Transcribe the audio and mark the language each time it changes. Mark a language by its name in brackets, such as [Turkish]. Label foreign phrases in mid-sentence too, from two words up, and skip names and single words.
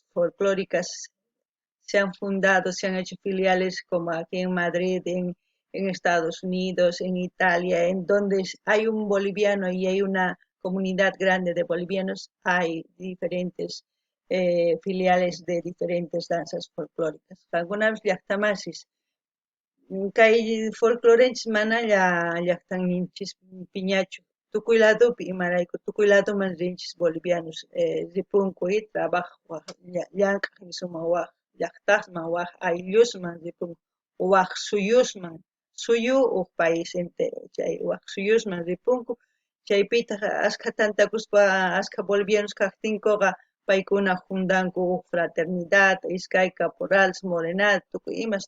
[Spanish] folclóricas se han fundado, se han hecho filiales como aquí en Madrid, en Estados Unidos, en Italia, en donde hay un boliviano y hay una comunidad grande de bolivianos, hay diferentes filiales de diferentes danzas folclóricas. [Quechua] Algunas llaqtamasis, kay folclorenchis mana llaqtanninchis piñachu. Tukuy ladopi imarayku, tukuy ladoman rinchis bolivianos ripunku trabajawaq, llank'aq sumaq waq llaqtasman, waq ayllusman ripunku, waq suyusman, suyu huk [Spanish] país entero, [Quechua] chay waq suyusman ripunku, chaypitaq ashkha tantakuspa ashkha bolivianos kaqtinkuqa paykuna jundanku huk fraternidad, iskay caporales, morenal, tukuy imash.